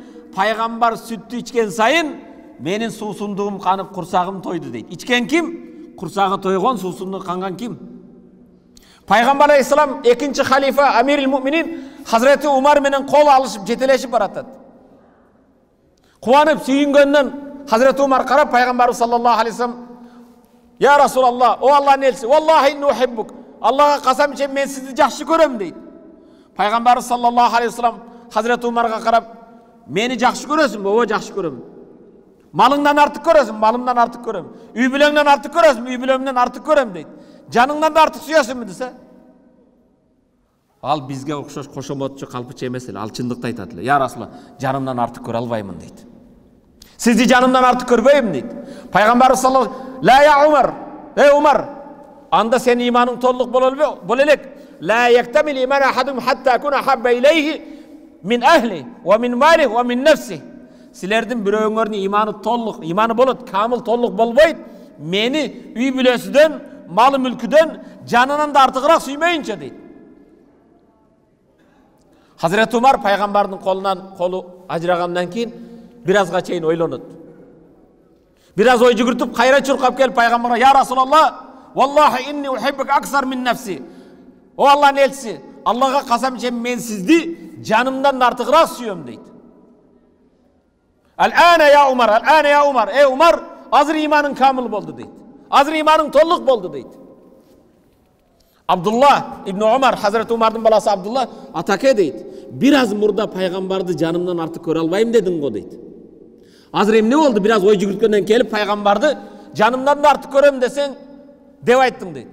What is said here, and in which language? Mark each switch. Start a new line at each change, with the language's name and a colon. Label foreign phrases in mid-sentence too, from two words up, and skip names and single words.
Kyrgyz: Пайгамбар сүттү ичкен сайын менин суусундугум канып, курсагым тойду дейт. Ичкен ким? Курсагы тойгон, суусундугу канган ким? Пайгамбар алейхиссалам экинчи халифа
Arabic: أمير المؤمنين
Kyrgyz: Hazreti Umar менен кол алышып, жетелешип баратат. Кубанып, сүйүнгөндөн Hazreti Umar карап Пайгамбар
Arabic: صلى الله عليه وسلم: "يا رسول الله,
Kyrgyz: о Аллахтын элчиси,
Arabic: والله إني أحبك.
Kyrgyz: Аллага касам ичем, мен сизди жакшы көрөм" дейт. Пайгамбар
Arabic: صلى الله عليه وسلم
Kyrgyz: Hazreti Umarга карап: "Мени жакшы көрөсүңбү?" "Ооба, жакшы көрөм." "Малыңдан артык көрөсүңбү?" "Малымдан артык көрөм." "Үй бүлөңдөн артык көрөсүңбү?" "Үй бүлөмдөн артык көрөм" дейт. "Жаныңдан да артык сүйөсүңбү?" десе, ал бизге окшош кошомотчу калпычы эмес эле, ал чындыкты айтат эле.
Arabic: "يا رسول الله,
Kyrgyz: жанымдан артык көрө албаймын" дейт. "Сизди жанымдан артык көрбөйм" дейт. Пайгамбар саллаллаху
Arabic: "لا يا عمر,
Kyrgyz: ey Умар, анда сенин иманың толук боло элек.
Arabic: لا يكتمل إيمان أحدكم حتى أكون أحب إليه من أهله و من ماله و من نفسه."
Kyrgyz: Силердин бирөөңөрдүн иманы толук, иманы болот, камыл толук болбойт. Мени үй бүлөсүдөн, малы мүлкүдөн, жанынан да артыгыраак сүймөйүнчө дейт. Hazreti Umar Пайгамбардын колу ажырагандан кийин бир азга чейин ойлонот. Бир аз ой жүгүртүп, кайра чуркап келип Пайгамбарга:
Arabic: "يا رسول الله، والله إني أحبك أكثر من نفسي."
Kyrgyz: "О Аллахтын элчиси, Аллага касам ичем, мен сизди жанымдан артыгыраак сүйөм" дейт.
Arabic: "الآن يا عمر، الآن يا عمر.
Kyrgyz: Ey Умар, азыр иманың камыл болду" дейт. "Азыр иманың толук болду" дейт. Абдулла ибн Умар, Hazreti Umardын баласы Абдулла, "Атаке" дейт, "Бир аз мурда Пайгамбарды жанымдан артык көрө албайм дедиң го" дейт. "Азыр эмне болду? Бир аз ой жүгүрткөндөн келип Пайгамбарды жанымдан да артык көрөм десең деп айттың" дейт.